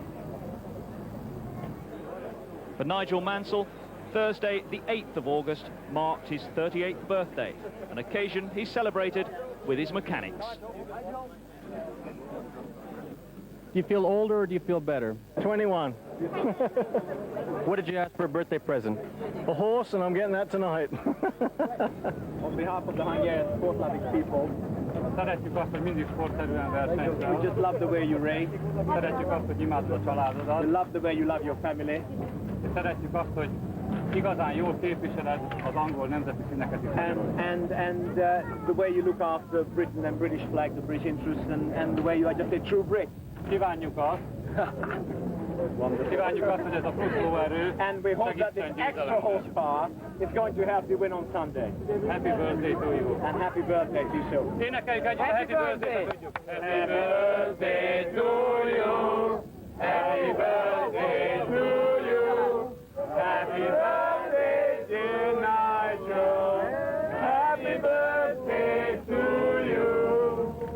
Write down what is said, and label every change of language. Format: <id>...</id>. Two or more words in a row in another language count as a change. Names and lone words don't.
<en>For Nigel Mansell, Thursday, the 8th of August, marked his 38th birthday, an occasion he celebrated with his mechanics. Do you feel older or do you feel better? 21. What did you ask for a birthday present? A horse, and I'm getting that tonight. On behalf of the Hungarian sport-loving people,</en> <hu>szeretjük azt, hogy mindig sportszerűen versenyzel.</hu> <en>We just love the way you race.</en> <hu>Szeretjük azt, hogy imádod a családodat.</hu> <en>We love the way you love your family.</en> <hu>Szeretjük azt, hogy igazán jól képviseled az angol nemzeti színeket is.</hu> <en>And the way you look after Britain and British flag, the British interests, and the way you are just a true Brit.</en> <hu>Kívánjuk azt, hogy ez a futóerő</hu> <en>and we hope that this extra horsepower is going to help you win on Sunday. Happy birthday to you. And happy birthday to you too.</en> <hu>Énekeljük együtt a</hu> <en>happy birthday-</en> <hu>t, tudjuk.</hu> <en>Happy birthday to you. Happy birthday to you. Happy birthday, dear Nigel. Happy birthday to you.</en>